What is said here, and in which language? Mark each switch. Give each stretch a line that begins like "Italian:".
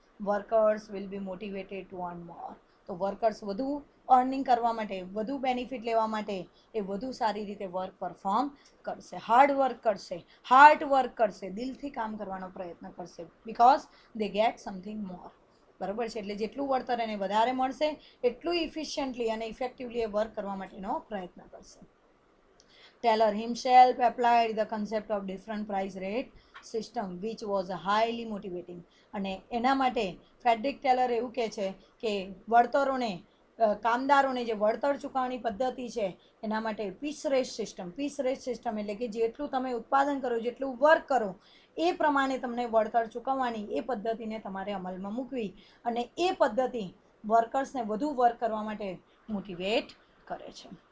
English: Workers will be motivated to earn more.
Gujarati: તો workers વધુ earning કરવા માટે, વધુ બેનિફિટ લેવા માટે એ વધુ સારી રીતે વર્ક પરફોર્મ કરશે, હાર્ડ વર્ક કરશે, દિલથી કામ કરવાનો પ્રયત્ન કરશે,
English: Because they get something more.
Gujarati: બરાબર છે. એટલે જેટલું વળતર એને વધારે મળશે એટલું ઇફિશિયન્ટલી અને ઇફેક્ટિવલી એ વર્ક કરવા માટેનો પ્રયત્ન કરશે.
English: Taylor himself applied the concept of different price rate system which was highly motivating.
Gujarati: અને એના માટે ફેડરિક ટેલર એવું કહે છે કે વળતરોને કામદારોને જે વળતર ચૂકવણી પદ્ધતિ છે એના માટે પીસ રેટ સિસ્ટમ એટલે કે જેટલું તમે ઉત્પાદન કરો, જેટલું વર્ક કરો એ પ્રમાણે તમને વળતર ચૂકવવાની એ પદ્ધતિને તમારે અમલમાં મૂકવી, અને એ પદ્ધતિ વર્કર્સને વધુ વર્ક કરવા માટે મોટિવેટ કરે છે.